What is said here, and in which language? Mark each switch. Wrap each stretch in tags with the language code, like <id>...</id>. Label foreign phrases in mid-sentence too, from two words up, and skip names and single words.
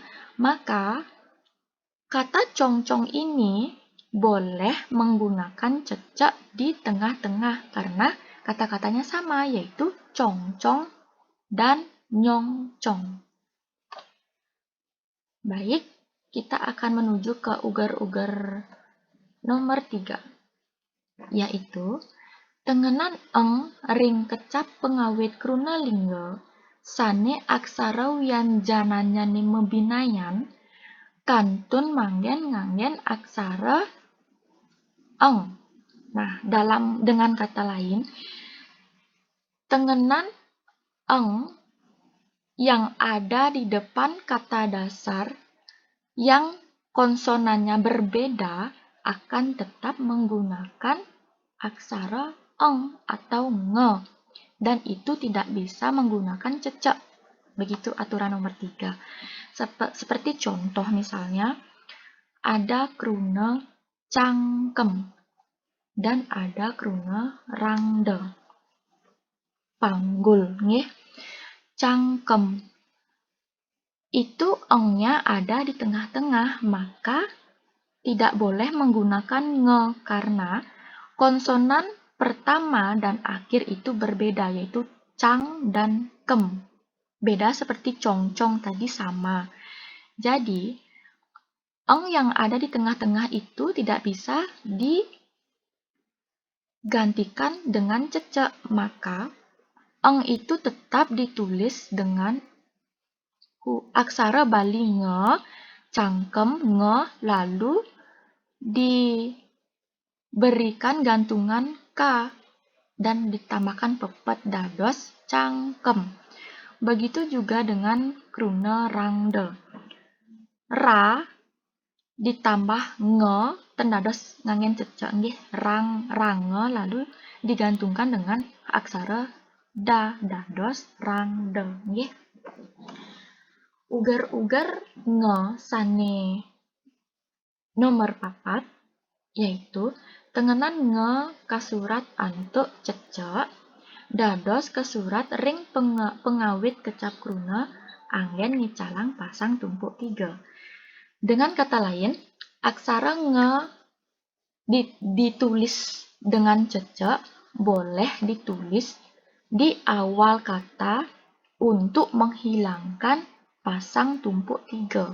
<id>Maka kata cong-cong ini boleh menggunakan cecek di tengah-tengah karena kata-katanya sama, yaitu cong-cong dan nyong-cong. Baik, kita akan menuju ke ugar-ugar nomor 3, yaitu</id> <ban>tengenan eng ring kecap pengawit kruna lingga sane aksara wianjananya ni mebinayan kantun manggen nganggen aksara eng.</ban> <id>Nah, dengan kata lain, tengenan eng yang ada di depan kata dasar yang konsonannya berbeda akan tetap menggunakan aksara eng atau nge, dan itu tidak bisa menggunakan cecek. Begitu aturan nomor 3. Seperti contoh misalnya, ada kruna cangkem dan ada kruna rangde. Panggul, nggih. Cangkem itu eng-nya ada di tengah-tengah, maka tidak boleh menggunakan nge karena konsonan pertama dan akhir itu berbeda, yaitu cang dan kem. Beda seperti cong-cong tadi sama. Jadi, eng yang ada di tengah-tengah itu tidak bisa digantikan dengan cecek, maka eng itu tetap ditulis dengan aksara Bali nge, cangkem nge, lalu diberikan gantungan k dan ditambahkan pepet dados cangkem. Begitu juga dengan kruna rangde. Ra ditambah nge</id> <ban>tendados nganggen cecek nggih</ban> <id>range lalu digantungkan dengan aksara da dados rangde nggih.</id> <ban>Ugar-ugar nge sane nomor 4 yaitu tengenan nge kasurat antuk cecek dados kesurat ring pengawit kecap kruna anggen ngicalang pasang tumpuk 3.</ban> <id>Dengan kata lain, aksara nge ditulis dengan cecek boleh ditulis di awal kata untuk menghilangkan pasang tumpuk 3.</id>